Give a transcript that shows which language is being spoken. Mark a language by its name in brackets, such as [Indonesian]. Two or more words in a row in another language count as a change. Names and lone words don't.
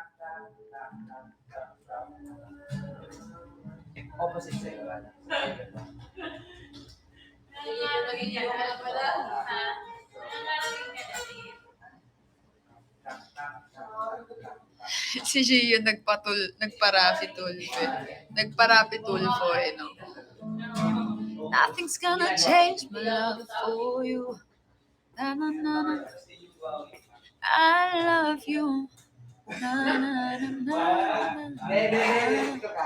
[Filipino] Opposite sa'yo. Si Gio nagparapi tulfo eh, no? [English] Nothing's gonna change my love for you. Na, na, na, na. I love you. Na, na, na, na, na. [Filipino] Dito ka.